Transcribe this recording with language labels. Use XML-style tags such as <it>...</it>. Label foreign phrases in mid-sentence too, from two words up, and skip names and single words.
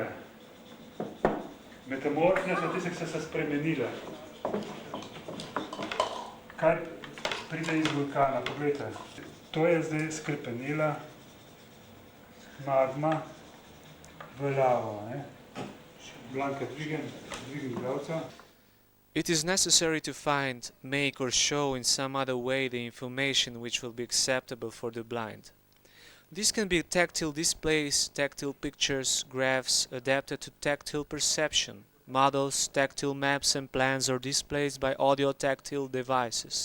<sl>Metamorfne so tiste, ki so se spremenile. Kaj pride iz vulkana? Poglejte. To je zdaj skrepenela magma v lavo. Blanka, dvigem glavca.</sl> <en>It is necessary to find, make or show in some other way the information which will be acceptable for the blind. This can be tactile displays, tactile pictures, graphs adapted to tactile perception, models, tactile maps and plans or displays by audio-tactile devices.</en>